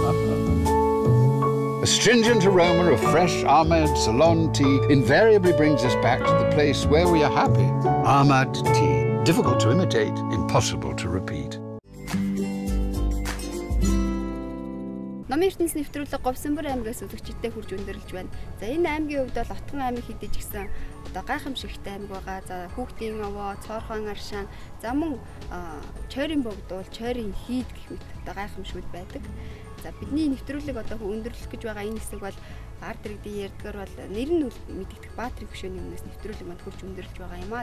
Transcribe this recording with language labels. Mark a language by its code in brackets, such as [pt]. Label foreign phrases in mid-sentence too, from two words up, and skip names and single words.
[en] Astringent aroma of fresh Ahmed Ceylon tea invariably brings us back to the place where we are happy. Ahmed tea. Difficult to imitate, impossible to repeat. [mn] Номын ертөнц нэвтрүүлэг Говьсонбор аймгаас үзэгчдэд хүрч өндөрлөж байна. За энэ аймгийн хувьд бол Отгон аймаг хэдий ч гэсэн одоо гайхамшигтай аймаг байгаа. За Хүүхдийн овоо, Цоорхон аршаан, за мөн Чойрын богдуул, Чойрын хийд гэх мэт одоо гайхамшигуд байдаг. За бидний нэвтрүүлэг одоо өндөрлөх гэж байгаа энэ хэсэг бол ард иргэдийн ярьдгаар бол нэр нь мэдэгдэх Баатрин гүшөөний өмнөөс нэвтрүүлэг манд хүрч өндөрлөж байгаа юм аа.